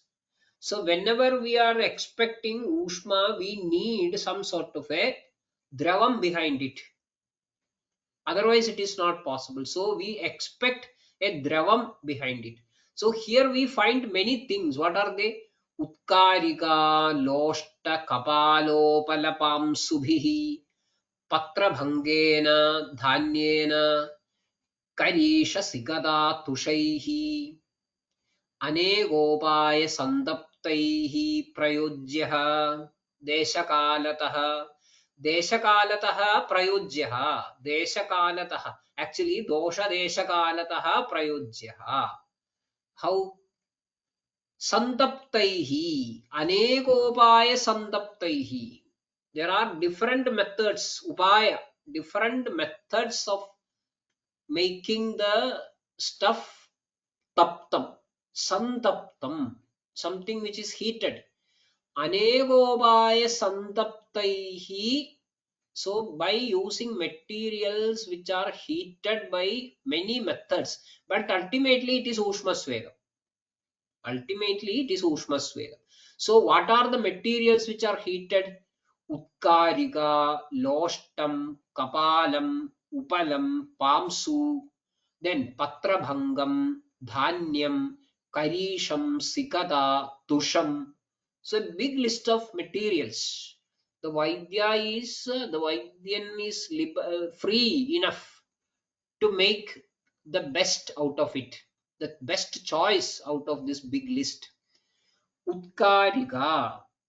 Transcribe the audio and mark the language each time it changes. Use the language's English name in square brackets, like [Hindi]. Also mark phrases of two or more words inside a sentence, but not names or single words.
[English] So whenever we are expecting Ushma, we need some sort of a Dravam behind it. Otherwise it is not possible. So we expect a Dravam behind it. So here we find many things. What are they? [Sanskrit] उत्कारिका लोष्ट कपालोपलपां सुभिः पत्रभङ्गेन धान्येन करीष सिकता तुषैः अनेकोपाय सन्तप्तैः प्रयोज्यः देशकालतः. देशकालतः प्रयोज्यः. [English] Deshakalatah. [Sanskrit] Actually, दोष देशकालतः प्रयोज्यः. [English] How? Santaptaihi. [Sanskrit] अनेकोपाय सन्तप्तैः. [English] There are different methods, upaya, different methods of making the stuff taptam. Santaptam. Something which is heated. [Sanskrit] अनेकोपाय सन्तप्तैः. [English] So by using materials which are heated by many methods, but ultimately it is [Sanskrit] ऊष्म स्वेदम्. [English] Ultimately it is [Sanskrit] ऊष्म स्वेदम्. [English] So what are the materials which are heated? [Sanskrit] उत्कारिका लोष्टं कपालम् उपलम् पांसु then पत्रभङ्गं धान्यं करीषं सिकता तुषम्. [English] So a big list of materials. The Vaidyan is free enough to make the best out of it, the best choice out of this big list. Utkarika.